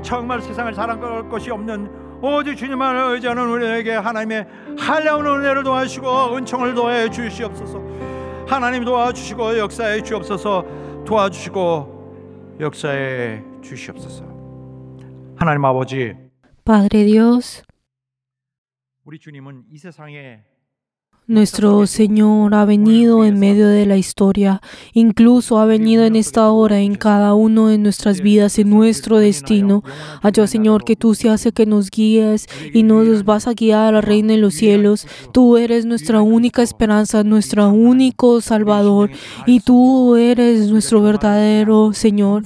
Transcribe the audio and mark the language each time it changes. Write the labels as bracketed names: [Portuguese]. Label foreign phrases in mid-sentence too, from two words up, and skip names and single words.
[Korean] 정말 세상을 사랑할 것이 없는 오직 주님만을 의지하는 우리에게 하나님의 한량한 은혜를 도와주시고 은총을 도해 주시옵소서. 하나님 도와주시고 역사해 주옵소서. 도와주시고 역사해 주시옵소서. 하나님 아버지, [Spanish] Padre Dios, [Korean] 우리 주님은 이 세상에 [Spanish] nuestro Señor ha venido en medio de la historia, incluso ha venido en esta hora en cada uno de nuestras vidas, en nuestro destino. Ayúdame, Señor, que tú seas el que nos guíes y nos vas a guiar al reino de los cielos. Tú eres nuestra única esperanza, nuestro único Salvador, y tú eres nuestro verdadero Señor.